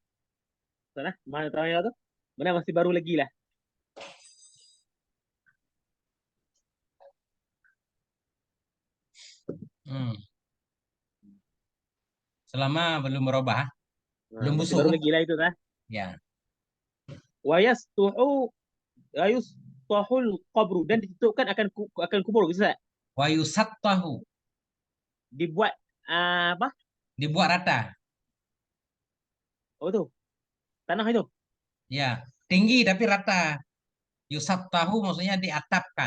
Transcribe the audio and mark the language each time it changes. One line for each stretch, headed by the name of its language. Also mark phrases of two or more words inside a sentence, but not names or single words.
Malay: Ustaz, mana tahu tu? Mana masih baru lagi lah. Hmm. Selama belum merubah, Nah, belum masih busuk baru kan? lagi lah itu dah. Ya.
Arabic: ويسطحه يسطح القبر
Malay: dan ditutupkan akan kubur Ustaz. Wayusattahu. Dibuat apa? Dibuat rata. Oh tu, tanah itu. Ya. Tinggi tapi rata. Yusattahu maksudnya diatapkan.